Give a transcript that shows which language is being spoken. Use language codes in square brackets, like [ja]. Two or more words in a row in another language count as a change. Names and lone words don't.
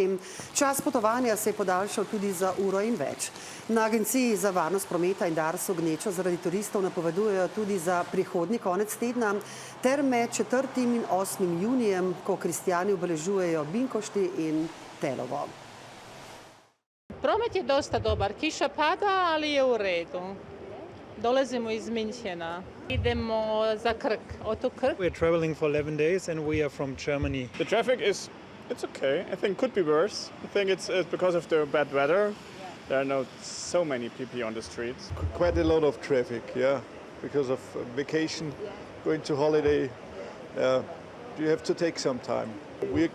[sl] Čas potovanja se je podaljšal tudi za uro in več. Na Agenciji za varnost prometa in Darsu gnečo zaradi turistov napovedujejo tudi za prihodnji konec tedna ter med 4. in 8. junijem, ko kristjani obeležujejo Binkošti in Telovo. [hr] Promet je dosta dobar, kiša pada, ali je u redu. Dolazimo iz Minchena. Idemo za Krk, otok Krk. [en] We're traveling for 11 days and we are from Germany. The traffic it's okay. I think could be worse. I think it's because of the bad weather. There are not so many people on the streets. Quite a lot of traffic, yeah, because of vacation, going to holiday. You have to take some time.